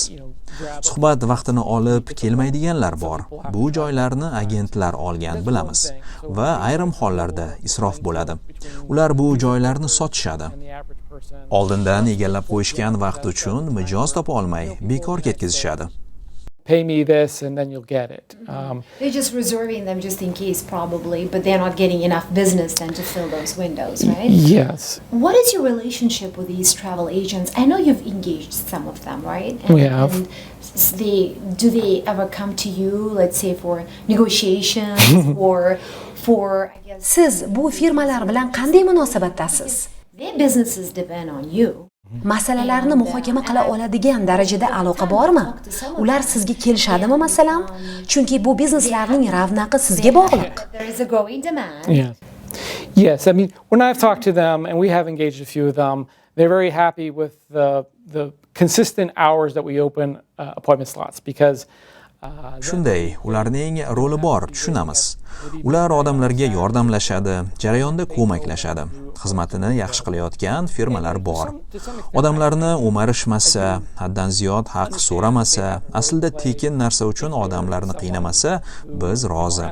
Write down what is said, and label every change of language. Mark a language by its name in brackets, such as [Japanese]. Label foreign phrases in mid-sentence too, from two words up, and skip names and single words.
[Uzbek] Suhbat vaqtini olib kelmaydiganlar bor. Bu joylarni agentlar olgan bilamiz va ayrim hollarda isrof bo'ladi. Ular bu joylarni sotishadi. Oldindan egallab qo'yishgan vaqt uchun mijoz topa olmay bekor ketkazishadi. [English] Pay me this and then you'll get it. They're just reserving them just in case, probably, but they're not getting enough business then to fill those windows, right? Yes. What is your relationship with these travel agents? I know you've engaged some of them, right? We have. And do they ever come to you, let's say, for negotiations or for, I guess, [Uzbek] Siz bu firmalar bilan qanday munosabatdasiz? [English] their businesses depend on you. [Uzbek] Masalalarni muhokama qila oladigan darajada aloqa bormi? Ular sizga kelishadimi masalan? Chunki bu bizneslarning ravnaqi sizga bog'liq. [English] There is a growing demand. Yes. Yes. I mean, when I've talked to them, and we have engaged a few of them, they're very happy with the consistent hours that we open appointment slots because. [Uzbek] Shunday, ularning roli bor, tushunamiz. Ular odamlarga yordamlashadi, jarayonda ko'maklashadi. Xizmatini yaxshi qilayotgan firmalar bor. Odamlarni o'marishmasa, haddan ziyod haq so'ramasa, aslida tekin narsa uchun odamlarni qiynamasa, biz rozi.